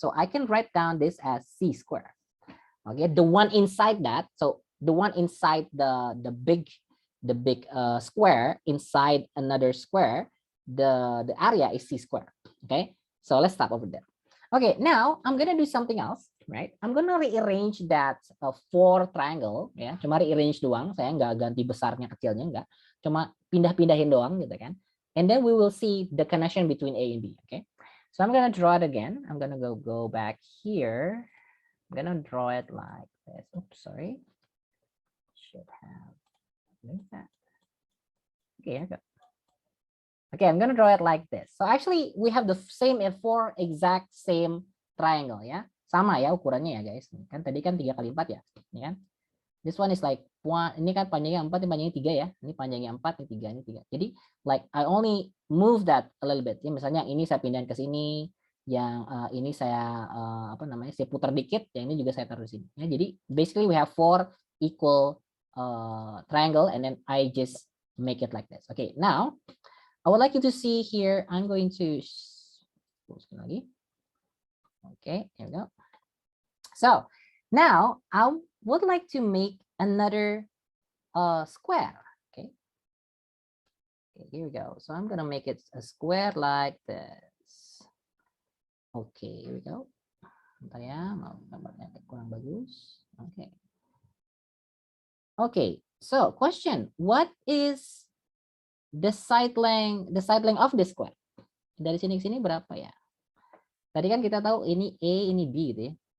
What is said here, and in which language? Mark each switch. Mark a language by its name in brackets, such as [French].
[English] So I can write down this as C square. Okay, the one inside that. So the one inside the big square inside another square, the area is C square. Okay, so let's stop over there. Okay, now I'm gonna do something else, right? I'm gonna rearrange that 4 triangle, ya. [Indonesian] Cuma rearrange doang, saya nggak ganti besarnya kecilnya, nggak. Cuma pindah-pindahin doang, gitu kan? [English] And then we will see the connection between A and B. Okay, so I'm gonna draw it again. I'm gonna go back here. I'm gonna draw it like this. Oops, sorry. Should have. Where's that? Okay, I got. Okay, I'm gonna draw it like this. So actually, we have the same 4 exact same triangle ya. [Indonesian] Sama ya ukurannya ya guys. Kan tadi kan 3 kali 4 ya. Ini kan. [English] This one is like [Indonesian] ini kan panjangnya 4, ini panjangnya 3 ya. Ini panjangnya 4, ini 3, ini 3. Jadi [English] like I only move that a little bit. [Indonesian] Ya, misalnya ini saya pindahin ke sini, yang ini saya apa namanya? Saya putar dikit, yang ini juga saya taruh di sini. Ya, jadi [English] basically we have 4 equal triangle and then I just make it like this. Okay, now I would like you to see here. I'm going to [Indonesian] lagi. [English] Okay, here we go. So now I would like to make another square. Okay. Okay, here we go. So I'm gonna make it a square like this. Okay, here we go. [Indonesian] Bentar ya, mau gambarnya kurang bagus. [English] Okay. Okay, so question: what is the side length of the square? [Indonesian] Dari sini ke sini berapa ya? Tadi kan kita tahu ini A, ini B gitu ya.